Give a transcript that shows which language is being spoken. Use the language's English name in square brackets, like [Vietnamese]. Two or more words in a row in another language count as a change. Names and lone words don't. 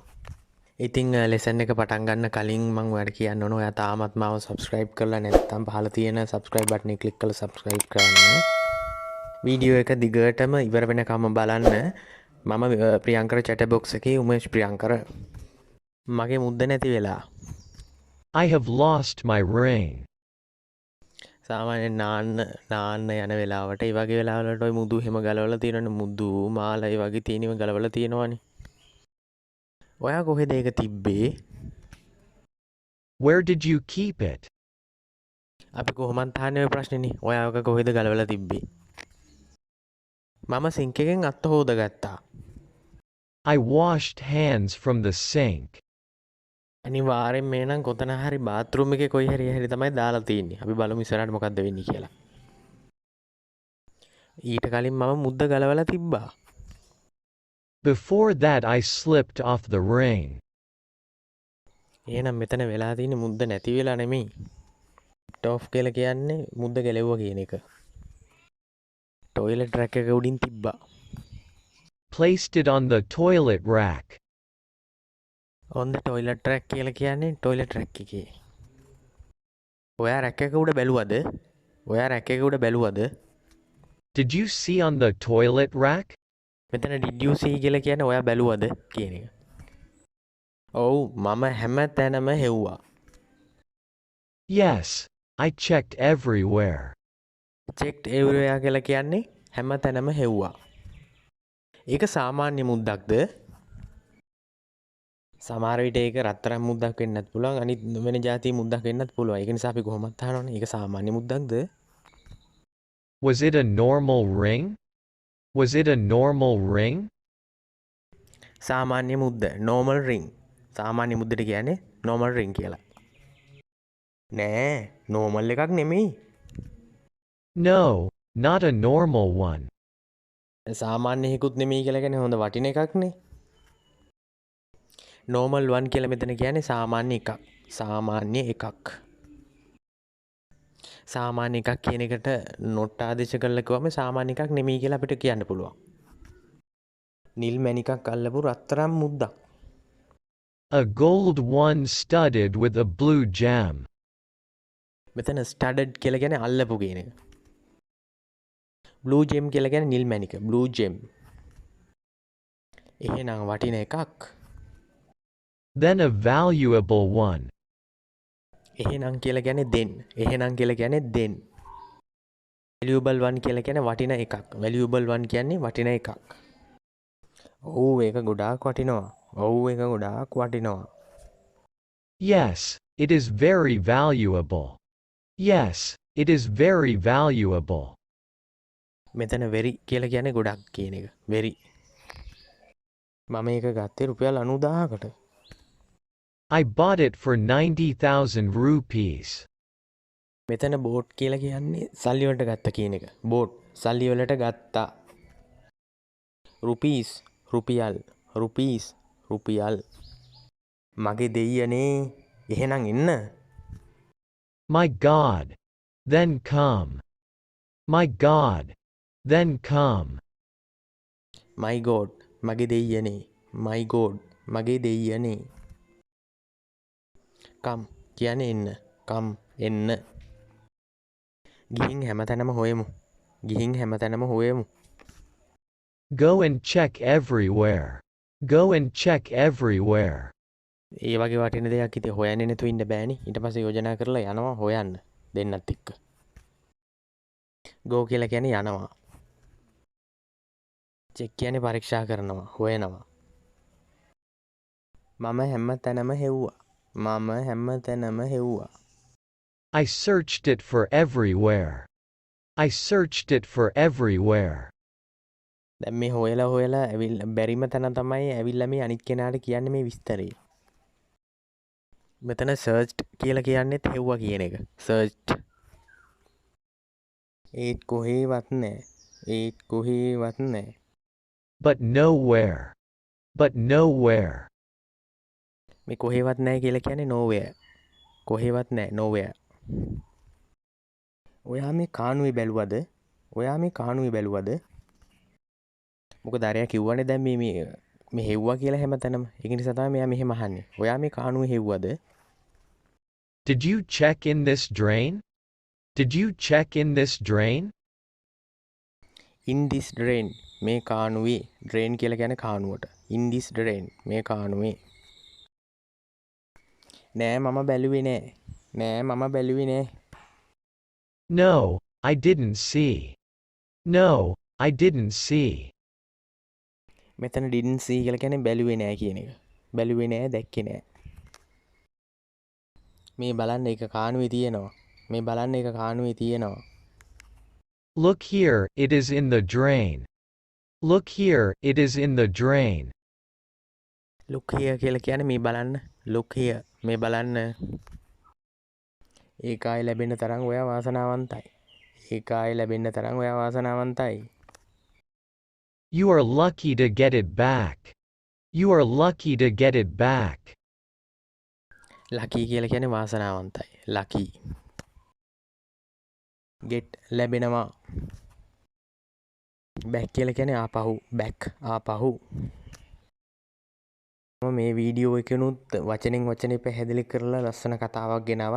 [Sinhala] ඉතින් ලෙසන් එක පටන් ගන්න කලින් මම ඔයාලට කියන්න ඕන ඔයා තාමත් මාව subscribe කරලා නැත්නම් පහළ තියෙන [English] subscribe button [Sinhala] එක click කරලා subscribe කරන්න. වීඩියෝ එක දිගටම ඉවර වෙනකම් බලන්න. මම ප්‍රියංකර [English] chat box [Sinhala] එකේ උමේෂ් ප්‍රියංකර. මගේ මුද්ද නැති වෙලා. [English] I have lost my ring. [Sinhala] සාමාන්‍යයෙන් නාන්න යන වෙලාවට ඒ වගේ වෙලාවලට ඔය මුදු හැම ගලවලා තියෙනවනේ මුදු මාලා ඒ වගේ තියෙනව ගලවලා තියෙනවනේ. ඔයා කොහෙද ඒක තිබ්බේ? [English] Where did you keep it? [Sinhala] අපි කොහොමද අහන්නේ ඔය ප්‍රශ්නේනේ. ඔයා ඔක කොහෙද ගලවලා තිබ්බේ? මම සිංක් එකෙන් අත හොදගත්තා. [English] I washed hands from the sink. [Sinhala] අනිවාර්යෙන් මේ නම් කොතන හරි බාත්රූම් එකේ කොයි හරි තමයි දාලා තියෙන්නේ. අපි බලමු ඉස්සරහට මොකද්ද වෙන්නේ කියලා. ඊට කලින් මම මුද්ද ගලවලා තිබ්බා. [English] Before that I slipped off the ring. [Sinhala] එහෙනම් මෙතන වෙලා තියෙන්නේ මුද්ද නැති වෙලා නෙමෙයි. ටොෆ් කියලා කියන්නේ මුද්ද ගැලෙවුවා කියන එක. ටොයිලට් රැක් එක උඩින් තිබ්බා. [English] Placed it on the toilet rack. on the toilet rack [Sinhala] කියලා කියන්නේ ටොයිලට් රැක් එකේ. ඔයා රැක් එක උඩ බැලුවද? ඔයා රැක් එක උඩ බැලුවද? [English] Did you see on the toilet rack? [Sinhala] මෙතන [English] did you see [Sinhala] කියලා කියන්නේ ඔයා බැලුවද කියන එක. ඔව් මම හැම තැනම හෙව්වා. [English] Yes, I checked everywhere. checked everywhere [Sinhala] කියලා කියන්නේ හැම තැනම හෙව්වා. ඒක සාමාන්‍ය මුද්දක්ද? සමහර විට ඒක රත්තරන් මුද්දක් වෙන්නත් පුළුවන්. අනිත් වෙන જાති මුද්දක් වෙන්නත් පුළුවන්. ඒක නිසා අපි කොහොමද අහනවනේ. ඒක සාමාන්‍ය මුද්දක්ද? [English] Was it a normal ring? Was it a normal ring? [Sinhala] සාමාන්‍ය මුද්ද [English] normal ring. [Sinhala] සාමාන්‍ය මුද්දට කියන්නේ [English] normal ring [Sinhala] කියලා. නෑ normal එකක් නෙමෙයි. [English] No, not a normal one. [Sinhala] සාමාන්‍ය එකකුත් නෙමෙයි කියලා කියන්නේ හොඳ වටින එකක්නේ. [English] normal one [Sinhala] කියලා මෙතන කියන්නේ සාමාන්‍ය එකක්. සාමාන්‍ය එකක්. සාමාන්‍ය එකක් කියන එකට not ආදේශ කරලා කිව්වම සාමාන්‍ය එකක් නෙමෙයි කියලා අපිට කියන්න පුළුවන්. නිල් මණිකක් අල්ලපු රත්තරන් මුද්දක්. [English] A gold one studded with a blue gem. [Sinhala] මෙතන studded කියලා කියන්නේ අල්ලපු කියන එක. [English] blue gem [Sinhala] කියලා කියන්නේ නිල් මණික. [English] blue gem. [Sinhala] එහෙනම් වටින එකක්. [English] Then a valuable one. [Sinhala] එහෙනම් කියලා කියන්නේ then. එහෙනම් කියලා කියන්නේ then. [English] valuable one [Sinhala] කියලා කියන්නේ වටින එකක්. [English] valuable one [Sinhala] කියන්නේ වටින එකක්. ඔව් ඒක ගොඩාක් වටිනවා. ඔව් ඒක ගොඩාක් වටිනවා. [English] Yes, it is very valuable. Yes, it is very valuable. [Sinhala] මෙතන very කියලා කියන්නේ ගොඩක් කියන එක. very. මම ඒක ගත්තේ රුපියල් 90000කට. [English] I bought it for 90,000 rupees. [Sinhala] මෙතන බෝට් කියලා කියන්නේ සල්ලි වලට ගත්ත කියන එක. බෝට් සල්ලි වලට ගත්තා. රුපීස් රුපියල් රුපීස් රුපියල්. මගේ දෙයියනේ එහෙනම් එන්න. [English] My God. Then come. My God. Then come. my god [Sinhala] මගේ දෙයියනේ. [English] my god [Sinhala] මගේ දෙයියනේ. come කියන්නේ එන්න. come එන්න. ගිහින් හැමතැනම හොයමු. ගිහින් හැමතැනම හොයමු. [English] Go and check everywhere. Go and check everywhere. [Sinhala] ඒ වගේ වටින දෙයක් ඉතින් හොයන්නේ නැතුව ඉන්න බෑනේ. ඊට පස්සේ යෝජනා කරලා යනවා හොයන්න දෙන්නත් එක්ක. go කියලා කියන්නේ යනවා. check කියන්නේ පරීක්ෂා කරනවා, හොයනවා. මම හැමතැනම හෙව්වා. මම හැමතැනම හෙව්වා. [English] I searched it for everywhere. I searched it for everywhere. [Sinhala] දැන් මේ හොයලා බැරිම තැන තමයි ඇවිල්ලා මේ අනිත් කෙනාට කියන්නේ මේ විස්තරේ. මෙතන සර්ච්ඩ් කියලා කියන්නෙත් හෙව්වා කියන එක. සර්ච්ඩ්. ඒත් කොහේවත් නැහැ. ඒත් කොහේවත් නැහැ. [English] But nowhere. But nowhere. [Sinhala] මේ කොහේවත් නැහැ කියලා කියන්නේ nowhere. කොහේවත් නැහැ nowhere. ඔයා මේ කානුවේ බැලුවද? ඔයා මේ කානුවේ බැලුවද? මොකද අරයා කිව්වනේ දැන් මේ හෙව්වා කියලා හැමතැනම. ඒක නිසා තමයි මෙයා මෙහෙම අහන්නේ. ඔයා මේ කානුවේ හෙව්වද? [English] Did you check in this drain? Did you check in this drain? In this drain [Sinhala] මේ කානුවේ. drain කියලා කියන්නේ කානුවට. [English] In this drain [Sinhala] මේ කානුවේ. නෑ මම බැලුවේ නෑ. නෑ මම බැලුවේ නෑ. [English] No, I didn't see. No, I didn't see. [Sinhala] මෙතන [English] didn't see [Sinhala] කියලා කියන්නේ බැලුවේ නෑ කියන එක. බැලුවේ නෑ දැක්කේ නෑ. මේ බලන්න එක කානුවේ තියෙනවා. මේ බලන්න එක කානුවේ තියෙනවා. [English] Look here, it is in the drain. Look here, it is in the drain. look here [Sinhala] කියලා කියන්නේ මේ බලන්න. [English] look here [Sinhala] මේ බලන්න. ඒකායි ලැබෙන්න තරම් ඔයා වාසනාවන්තයි. ඒකායි ලැබෙන්න තරම් ඔයා වාසනාවන්තයි. [English] You are lucky to get it back. You are lucky to get it back. [Sinhala] lucky කියලා කියන්නේ වාසනාවන්තයි. lucky. get ලැබෙනවා. back කියලා කියන්නේ ආපහු. back ආපහු. මම මේ වීඩියෝ එකනුත් වචනෙන් වචනේ පැහැදිලි කරලා ලස්සන කතාවක් ගෙනාවා.